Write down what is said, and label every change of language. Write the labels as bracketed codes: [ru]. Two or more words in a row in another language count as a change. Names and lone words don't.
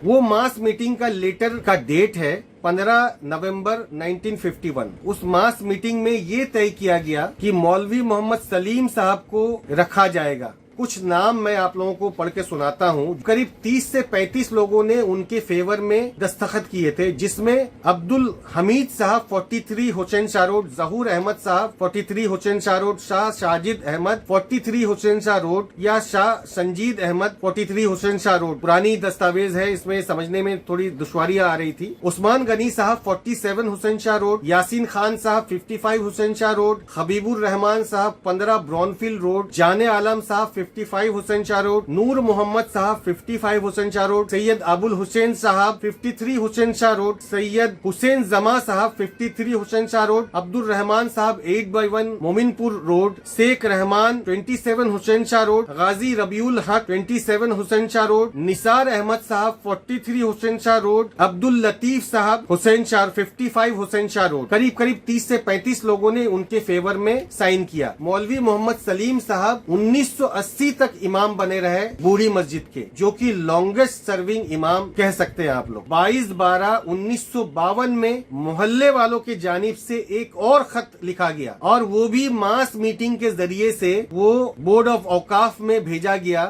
[hi] वो [en] mass meeting [hi] का लेटर का डेट है 15 नवंबर 1951। उस [en] mass meeting [hi] में ये तय किया गया कि मौलवी मोहम्मद सलीम साहब को रखा जाएगा। कुछ नाम मैं आप लोगों को पढ़ के सुनाता हूँ। करीब 30 से 35 लोगों ने उनके फेवर में दस्तखत किए थे, जिसमें अब्दुल हमीद साहब 43 हुसैन शाह रोड, जहूर अहमद साहब 43 हुसैन शाह रोड, शाह साजिद अहमद 43 हुसैन शाह रोड या शाह संजीद अहमद 43 हुसैन शाह रोड। पुरानी दस्तावेज है, इसमें समझने में थोड़ी दुश्वारियां आ रही थी। उस्मान गनी साहब 47 हुसैन शाह रोड, यासीन खान साहब 55 हुसैन शाह रोड, हबीबुर रहमान साहब 15 ब्राउनफील्ड रोड, जाने आलम साहब 55 हुसैन शाह रोड, नूर मोहम्मद साहब 55 हुसैन शाह रोड, सैयद अबुल हुसैन साहब 53 हुसैन शाह रोड, सैयद हुसैन जमा साहब 53 हुसैन शाह रोड, अब्दुल रहमान साहब 8/1 मोमिनपुर रोड, शेख रहमान 27 हुसैन शाह रोड, गाजी रबीउल हक 27 हुसैन शाह रोड, निसार अहमद साहब 43 हुसैन शाह रोड, अब्दुल लतीफ साहब हुसैन शाह 55 हुसैन शाह रोड। करीब करीब 30 से 35 लोगों ने उनके फेवर में साइन किया। मौलवी मोहम्मद सलीम साहब 1980 तक इमाम बने रहे बूढ़ी मस्जिद के, जो कि [en] longest serving [hi] इमाम कह सकते हैं आप लोग। 22/12/1952 में मोहल्ले वालों की जानिब से एक और खत लिखा गया और वो भी [en] mass meeting [hi] के जरिए से वो बोर्ड ऑफ औकाफ में भेजा गया।